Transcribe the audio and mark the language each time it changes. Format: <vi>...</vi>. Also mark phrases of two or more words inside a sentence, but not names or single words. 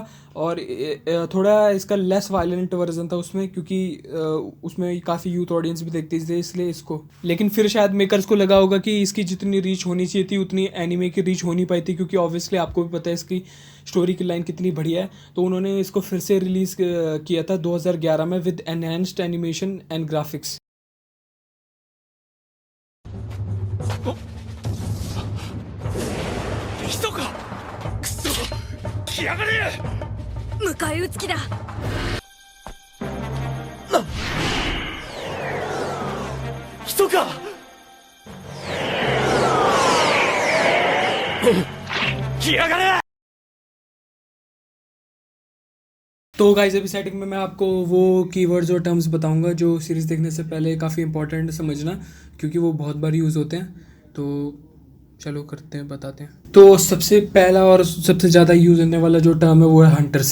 <hi>और थोड़ा इसका</hi> <en>less violent version</en> <hi>था उसमें, क्योंकि उसमें काफ़ी</hi> <en>youth audience</en> <hi>भी देखती थी इसलिए इसको। लेकिन फिर शायद मेकर्स को लगा होगा कि इसकी जितनी रीच होनी चाहिए थी उतनी एनीमे की रीच हो नहीं पाई थी, क्योंकि ऑब्वियसली आपको भी पता है इसकी स्टोरी की लाइन कितनी बढ़िया है। तो उन्होंने इसको फिर से रिलीज़ किया था 2011 में</hi> <en>with enhanced animation and graphics.</en> <ja>人かくそ来やがれ迎え撃つ気だ。人か来やがれ</ja> <hi>तो गाइस, अभी सेटिंग में मैं आपको वो कीवर्ड्स और टर्म्स बताऊंगा जो सीरीज़ देखने से पहले काफ़ी इंपॉर्टेंट समझना, क्योंकि वो बहुत बार यूज़ होते हैं। तो चलो करते हैं, बताते हैं। तो सबसे पहला और सबसे ज़्यादा यूज़ होने वाला जो टर्म है वो है हंटर्स।</hi>